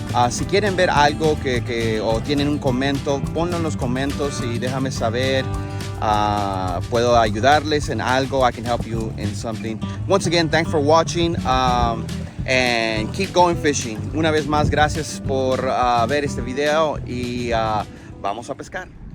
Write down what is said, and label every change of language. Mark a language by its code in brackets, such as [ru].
[es] Si quieren ver algo o tienen un comento, ponlo en los comentarios y déjame saber. Puedo ayudarles en algo. [en] I can help you in something. Once again, thanks for watching. And keep going fishing. [es] Una vez más, gracias por ver este video y vamos a pescar.